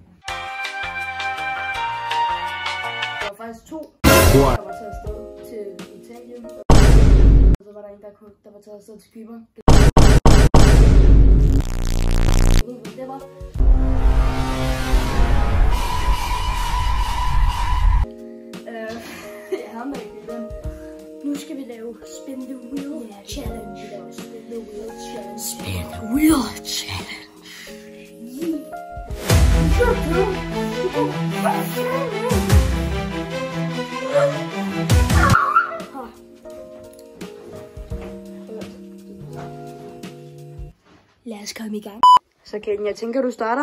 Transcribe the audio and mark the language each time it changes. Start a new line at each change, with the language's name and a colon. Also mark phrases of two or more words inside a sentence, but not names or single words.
Danish: Der var faktisk to, der var taget afsted til Italien, og så var der en, der var taget afsted til Cypern. Det var... Nu skal vi lave Spin the Wheel Challenge. Spin the Wheel Challenge. Spin the wheel challenge. Lad os komme i gang. Så Kate, jeg tænker, du starter.